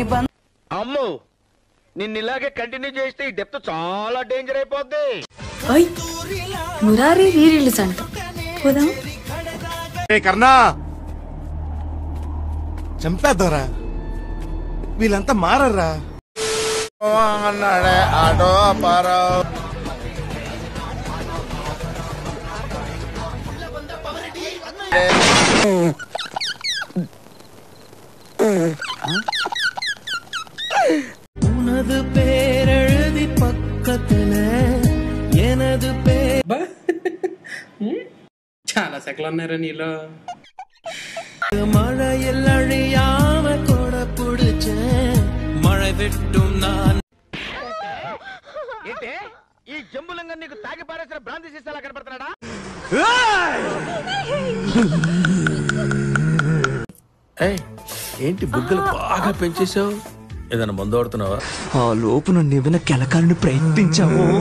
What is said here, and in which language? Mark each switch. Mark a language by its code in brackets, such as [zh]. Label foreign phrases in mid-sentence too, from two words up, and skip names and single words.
[te] అమ్మో నిన్ను ఇలాగే కంటిన్యూ చేస్తే ఈ డెప్త్ చాలా డేంజర్ అయిపోద్ది. మురారి రీ-రిలీజ్ అంట పోదాం. కర్ణా చంపేద్దారా, వీళ్ళంతా మారరా అన్నాడే ఆటో పారా. [ta] உனது பேரெழுதி பக்கத்துல எனது பேர் [te] చాలా సెకలు ఉన్నారా నీలో. [ta] மழையில் அழியாம கொட புடிச்ச மழை வெட்டும் நான். [te] ఏంటే ఈ జంబులంగా నీకు తాగి పారేసిన బ్రాంతి సీసాలా కనపడుతున్నాడా? ఏంటి బుగ్గలు బాగా పెంచేసావు? ఏదైనా మందు ఆడుతున్నావా? ఆ లోపు నన్ను ఏమైనా కెలకాలని ప్రయత్నించావు.